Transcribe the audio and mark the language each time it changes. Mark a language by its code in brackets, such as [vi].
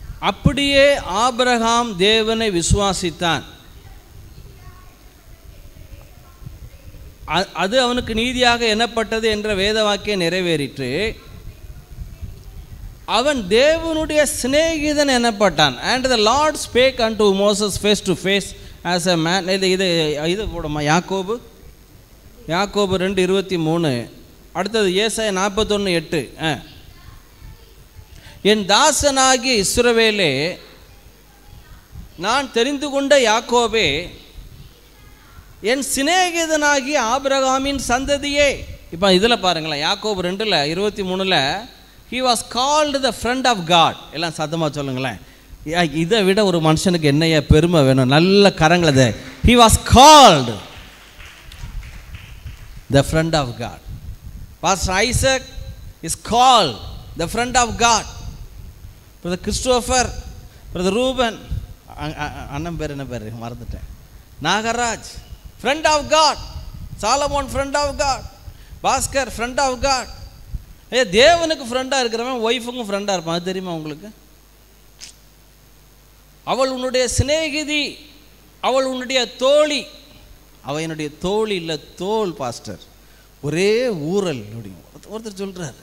[ta] அப்படியே ஆபிரகாம் தேவனை விசுவாசித்தான், அது அவனுக்கு நீதியாக எண்ணப்பட்டது என்ற வேத வாக்கியம் நிறைவேறிற்று. அவன் தேவனுடைய சிநேகிதன் எனப்பட்டான். [en] And the Lord spake unto Moses face to face as a man. [ta] இது போடுமா, யாக்கோபு 2:23. அடுத்தது ஏசாயா 41:8. என் தாசனாகிய இஸ்ரவேலே, நான் தெரிந்து கொண்ட யாக்கோபே, என் சிநேகிதனாகிய ஆபிரகாமின் சந்ததியே. இப்போ இதில் பாருங்களேன், [en] யாக்கோபு 2:23 he was called the friend of God. [ta] எல்லாம் சத்தமாக சொல்லுங்களேன். இதை விட ஒரு மனுஷனுக்கு என்னைய பெருமை வேணும்? நல்ல கரங்களது. [en] he was called the friend of God. Pastor Isaac is called the friend of God. [ta] Brother Christopher, Brother Ruben, அண்ணன் பேர் என்ன பேர் மறந்துட்டேன், Nagaraj, [en] friend of God. Solomon, friend of God. Bhaskar, friend of God. [ta] தேவனுக்கு ஃப்ரெண்டாக இருக்கிறவன் ஒய்ஃபுக்கும் ஃப்ரெண்டாக இருப்பான். அது தெரியுமா உங்களுக்கு? அவள் உன்னுடைய சிநேகிதி, அவள் உன்னுடைய தோழி. அவள் என்னுடைய தோழி இல்லை, தோல் பாஸ்டர். ஒரே ஊரல் அப்படின்னு ஒருத்தர் சொல்கிறார்.